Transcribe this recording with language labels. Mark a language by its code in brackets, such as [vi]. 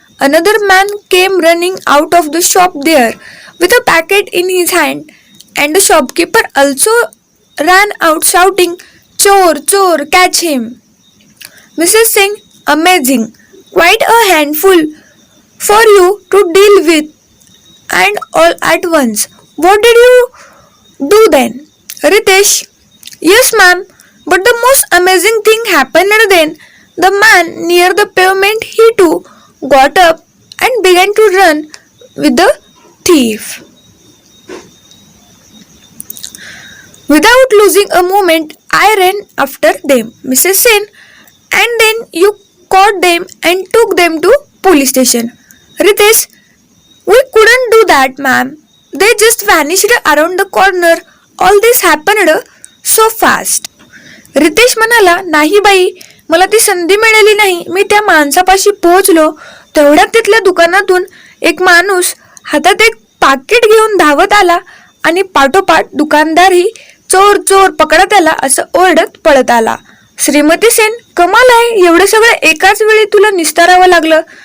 [en] Another man came running out of the shop there with a packet in his hand and the shopkeeper also ran out shouting, चोर, catch him. Mrs Singh, amazing, quite a handful for you to deal with and all at once. What did you do then? Ritesh, yes ma'am, but the most amazing thing happened then. The man near the pavement, he too got up and began to run with the thief. Without losing a moment, I ran after them, Mrs. Sen, and then you caught them and took them to police station. Ritesh, we couldn't do that, ma'am. They just vanished around the corner. All this happened so fast. [mr] Riteish म्हणाला, नाही बाई, मला ती संधी मिळाली नाही. मी त्या माणसापाशी पोहोचलो तेवढ्यात तिथल्या दुकानातून एक माणूस हातात एक पाकिट घेऊन धावत आला आणि पाठोपाठ दुकानदारही चोर चोर पकडा त्याला असं ओरडत पळत आला. श्रीमती सेन, कमाल आहे, एवढं सगळं एकाच वेळी तुला निस्तारावं लागलं.